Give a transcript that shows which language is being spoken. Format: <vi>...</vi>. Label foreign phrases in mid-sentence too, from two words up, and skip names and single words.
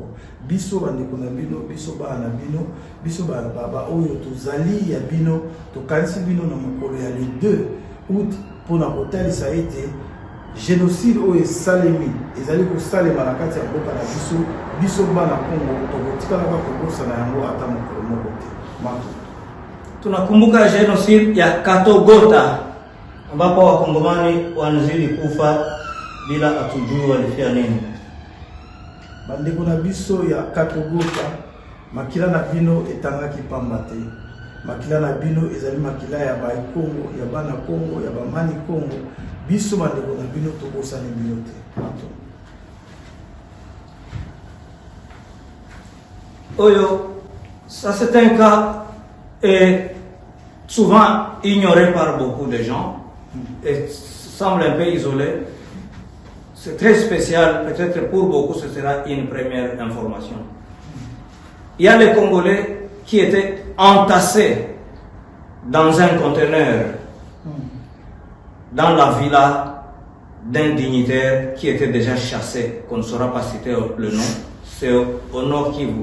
<ln>Biso bandeko na bino, biso bana na bino, biso ba oyo tozali ya bino, tokanisi bino na mokolo ya</ln> <fr>le 2 août</fr> <ln>mpona kotalisa ete génocide oyo esalemi ezali kosalema na kati ya mboka na biso, biso bana Kongo tokotikalaka kobosana yango ata mokolo moko te mato.</ln> <sw>Tunakumbuka genocide ya Katogota ambapo wakongomani wanazidi kufa bila atujui walifia nini.</sw> <ln>Bandeko na biso ya Katogota, makila na bino etangaki pamba te. Makila na bino ezali makila ya ba Kongo, ya bana Kongo, ya bamani Kongo. Biso bandeko na bino tobosani bino te mato. Oyo,</ln> <fr>ça c'est un cas souvent ignoré par beaucoup de gens et semble un peu isolé. C'est très spécial, peut-être pour beaucoup ce sera une première information. Il y a les Congolais qui étaient entassés dans un conteneur dans la villa d'un dignitaire qui était déjà chassé, qu'on ne saura pas citer le nom, c'est au Nord Kivu.</fr>